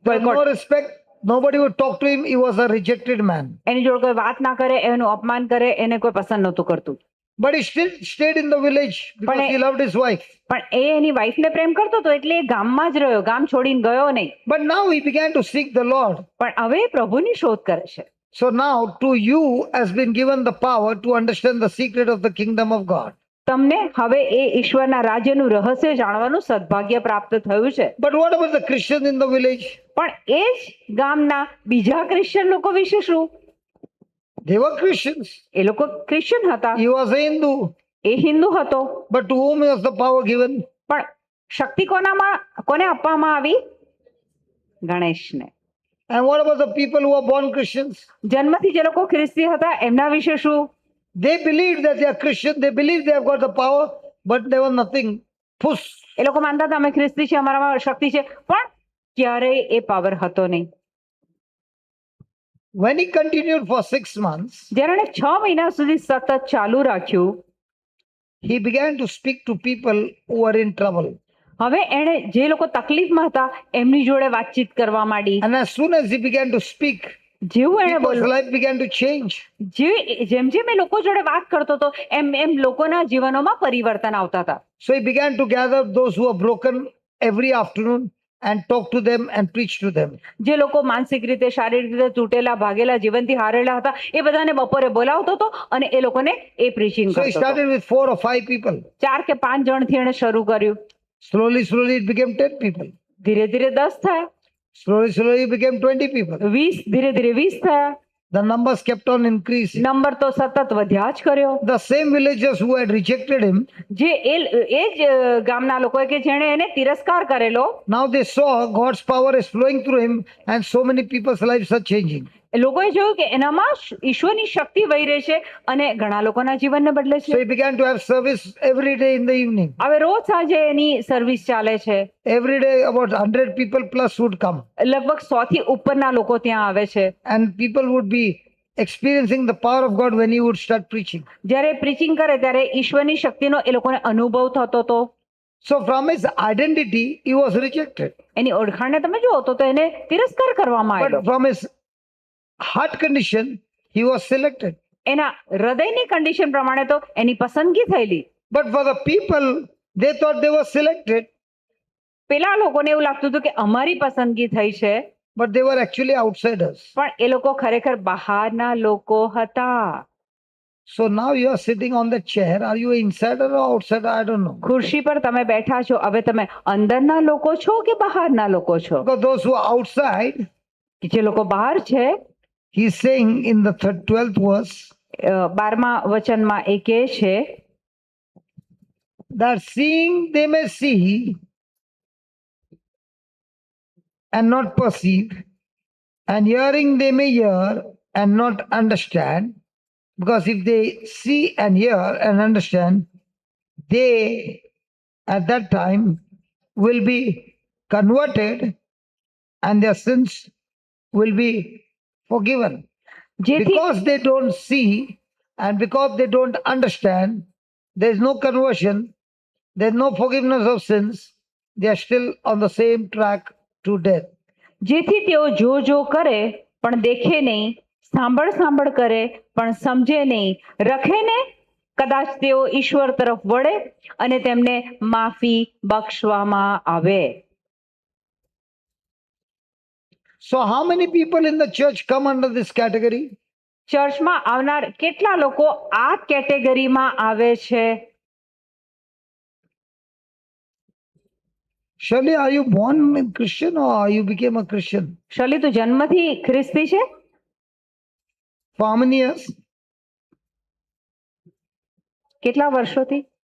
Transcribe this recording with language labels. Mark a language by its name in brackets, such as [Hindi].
[English] With no respect, nobody would talk to him. He was a rejected man. [Gujarati] એની જોડે કોઈ વાત ના કરે, એનું અપમાન કરે, એને કોઈ પસંદ નહોતું કરતું. [English] But he still stayed in the village because But he loved his wife. [Gujarati] પણ એ એની વાઈફને પ્રેમ કરતો હતો એટલે એ ગામમાં જ રહ્યો, ગામ છોડીને ગયો નહીં. [English] But now he began to seek the Lord. [Gujarati] પણ હવે એ પ્રભુની શોધ કરે છે. [English] So now to you has been given the power to understand the secret of the kingdom of God. [Gujarati] તમને હવે એ ઈશ્વરના રાજ્યનું રહસ્ય જાણવાનું સદભાગ્ય પ્રાપ્ત થયું છે. [English] But what about the Christians in the village? [Gujarati] પણ એ જ ગામના બીજા ક્રિશ્ચિયન લોકો વિશે શું? [English] They were Christians. [Gujarati] એ લોકો ક્રિશ્ચિયન હતા, [English] He was a Hindu. [Gujarati] એ હિન્દુ હતો. [English] But to whom was the power given? [Gujarati] પણ શક્તિ કોને આપવામાં આવી? ગણેશને. [English] And what about the people who are born Christians? [Gujarati] જન્મથી જે લોકો ખ્રિસ્તી હતા એમના વિશે શું? [English] They believed that they are Christian. They believed they have got the power, but they were nothing. Puss. [Gujarati] એ લોકો માનતા હતા અમે ખ્રિસ્તી છે, અમારામાં શક્તિ છે, પણ ક્યારેય એ પાવર હતો નહીં. [English] When he continued for 6 months, [Gujarati] જ્યારે એણે 6 મહિના સુધી સતત ચાલુ રાખ્યું, [English] he began to speak to people who were in trouble. [Gujarati] હવે એણે જે લોકો તકલીફમાં હતા એમની જોડે વાતચીત કરવા માંડી. [English] And as soon as he began to speak, [Gujarati] જેવું એણે [English] people's [Gujarati] બોલ્યું, [English] life began to change. [Gujarati] જેમ જેમ એ લોકો જોડે વાત કરતો હતો એમ એમ લોકોના જીવનોમાં પરિવર્તન આવતા હતા. [English] So he began to gather those who were broken every afternoon and talk to them and preach to them. [Gujarati] જે લોકો માનસિક રીતે, શારીરિક રીતે તૂટેલા, ભાગેલા, જીવનથી હારેલા હતા એ બધાને બપોરે બોલાવતો હતો અને એ લોકોને એ પ્રીચિંગ [English] So he [Gujarati] કરતો હતો. [English] started with 4 or 5 people. [Gujarati] 4 કે 5 જણથી એણે શરૂ કર્યું. [English] Slowly, slowly it became 10 people. [Gujarati] ધીરે ધીરે 10 થયા, [English] Slowly, slowly it became 20 people. [Gujarati] 20, ધીરે ધીરે 20 થયા. [English] The numbers kept on increasing. [Gujarati] Number તો સતત વધ્યા જ કર્યો. [English] The same villagers who had rejected him, [Gujarati] જે એ જ ગામના લોકોએ કે જેણે એને તિરસ્કાર કરેલો, [English] now they saw God's power is flowing through him and so many people's lives are changing. [Gujarati] એ લોકોએ જોયું કે એનામાં ઈશ્વરની શક્તિ વહી રહી છે અને ઘણા લોકોના જીવનને બદલે [English] So [Gujarati] છે. [English] he began to have service every day in the evening. [Gujarati] હવે રોજ સાંજે એની સર્વિસ ચાલે છે. [English] Every day about 100 people plus would come. [Gujarati] લગભગ 100 થી ઉપરના લોકો ત્યાં આવે છે. [English] And people would be experiencing the power of God when he would start preaching. [Gujarati] જ્યારે પ્રીચિંગ કરે ત્યારે ઈશ્વરની શક્તિનો એ લોકોને અનુભવ થતો હતો. [English] So from his identity, he was rejected. [Gujarati] એની ઓળખાણને તમે જુઓ તો એને તિરસ્કાર કરવામાં [English] But [Gujarati] આવ્યો. [English] from his heart condition, he was selected. [Gujarati] એના હૃદયની કન્ડિશન પ્રમાણે તો એની પસંદગી થયેલી. [English] But for the people, they thought they were selected, [Gujarati] પેલા લોકોને એવું લાગતું હતું કે અમારી પસંદગી થઈ છે, [English] but they were actually outsiders. [Gujarati] પણ એ લોકો ખરેખર બહારના લોકો હતા. [English] So now you are sitting on the chair. Are you an insider or outsider? I don't know. [Gujarati] ખુરશી પર તમે બેઠા છો, હવે તમે અંદરના લોકો છો કે બહારના લોકો છો? [English] Because those who are outside, [Gujarati] જે લોકો બહાર છે, [English] he's saying in the 12th verse, [Gujarati] 12મા વચનમાં એ કહે છે [English] that seeing they may see and not perceive, and hearing they may hear and not understand. Because if they see and hear and understand, they at that time will be converted and their sins will be forgiven. [Gujarati] જેથી [English] Because they don't see and because they don't understand, there is no conversion, there is no forgiveness of sins, they are still on the same track to death. [Gujarati] જેથી તેઓ જો કરે પણ દેખે નહીં, સાંભળ કરે પણ સમજે નહીં, રખે ને કદાચ તેઓ ઈશ્વર તરફ વળે અને તેમને માફી બક્ષવામાં આવે. [English] So, how many people in the church come under this category? [Gujarati] ચર્ચમાં આવનાર કેટલા લોકો આ કેટેગરીમાં આવે છે? [English] Shirley, are you born a Christian or you became a Christian? [Gujarati] શલી, તું જન્મથી ખ્રિસ્તી છે? [English] For how many years? [Gujarati] કેટલા વર્ષોથી?